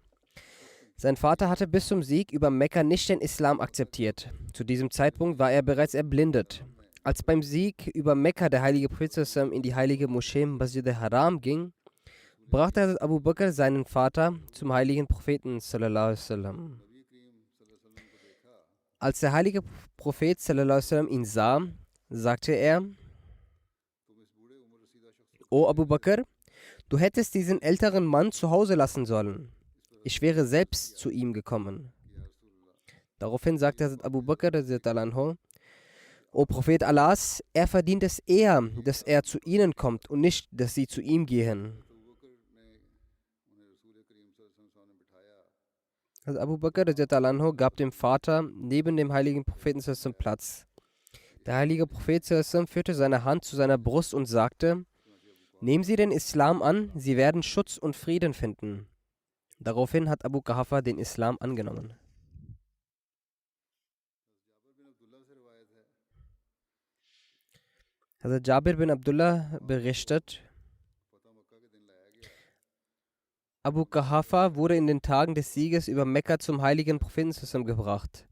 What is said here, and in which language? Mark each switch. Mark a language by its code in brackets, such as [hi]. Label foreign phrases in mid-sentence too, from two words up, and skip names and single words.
[de] Sein Vater hatte bis zum Sieg über Mekka nicht den Islam akzeptiert. Zu diesem Zeitpunkt war er bereits erblindet. Als beim Sieg über Mekka der heilige Prophet in die heilige Moschee Masjid al-Haram ging, brachte Abu Bakr seinen Vater zum heiligen Propheten [ar] صلى الله عليه وسلم. [de] Als der heilige Prophet [ar] صلى الله عليه وسلم [de] ihn sah, sagte er: O Abu Bakr, du hättest diesen älteren Mann zu Hause lassen sollen. Ich wäre selbst zu ihm gekommen. Daraufhin sagte Hazrat Abu Bakr [ar] رضي الله عنه: [de] O Prophet Allahs, er verdient es eher, dass er zu ihnen kommt und nicht, dass sie zu ihm gehen. Also Abu Bakr [ar] رضي الله عنه [de] gab dem Vater neben dem heiligen Propheten [ar] صلى الله عليه وسلم [de] Platz. Der heilige Prophet [ar] صلى الله عليه وسلم [de] führte seine Hand zu seiner Brust und sagte: Nehmen Sie den Islam an, Sie werden Schutz und Frieden finden. Daraufhin hat Abu Quhafa den Islam angenommen. Also Jabir bin Abdullah berichtet: Abu Quhafa wurde in den Tagen des Sieges über Mekka zum heiligen Propheten zusammengebracht.